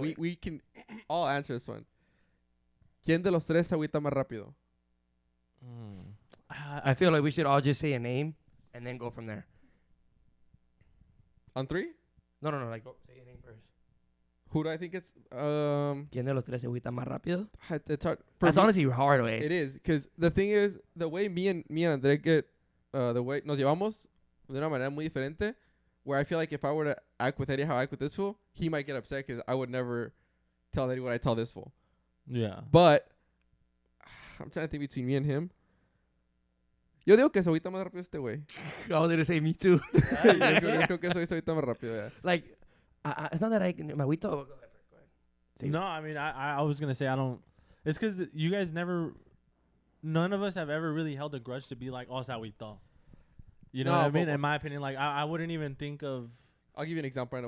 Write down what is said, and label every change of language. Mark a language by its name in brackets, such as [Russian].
[English] We can all answer this one. [Spanish] ¿Quién de los tres se agüita más rápido? [English] I feel like we should all just say a name and then go from there. On 3? No. Like, go, say a name first. Who do I think it's? [Spanish] ¿Quién de los tres se agüita más rápido? [English] It's hard. That's honestly hard, way. It is, because the thing is, the way me and André get, the way [Spanish] nos llevamos de una manera muy diferente, [English] where I feel like if I were to act with Eddie how I act with this fool, he might get upset because I would never tell Eddie what I tell this fool. Yeah. But I'm trying to think between me and him. [Spanish] Yo digo que se agüita más rápido este güey. [English] I was gonna say me too. [Spanish] Yo creo que se agüita más rápido, yeah. [English] Like, it's not that I my agüito. Go ahead. No, I mean, I was gonna say I don't. It's because you guys never. None of us have ever really held a grudge to be like, oh, [Spanish] se agüitó. [English] You know what I mean? In my opinion, like I wouldn't even think of. I'll give you an example. I know